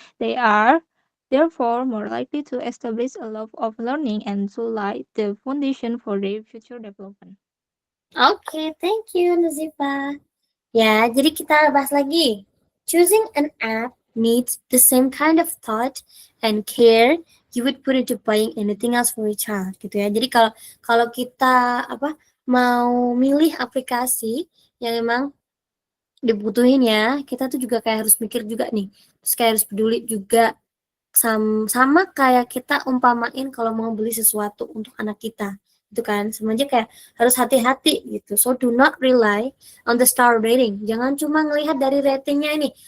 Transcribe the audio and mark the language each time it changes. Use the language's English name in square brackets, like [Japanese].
[English] They are therefore more likely to establish a love of learning and to lay the foundation for their future development. Okay, thank you [Indonesian] Nazifa. Ya, jadi kita bahas lagi. [English] Choosing an app needs the same kind of thought and care you would put into buying anything else for your child gitu ya. [Indonesian] Jadi kalau kita mau milih aplikasi yang emang dibutuhin ya, kita tuh juga kayak harus mikir juga nih. Terus kayak harus peduli juga sama kayak kita umpamain kalau mau beli sesuatu untuk anak kita. Itu kan, sama aja kayak harus hati-hati gitu. [English] So do not rely on the star rating. [Indonesian] Jangan cuma ngelihat dari ratingnya ini.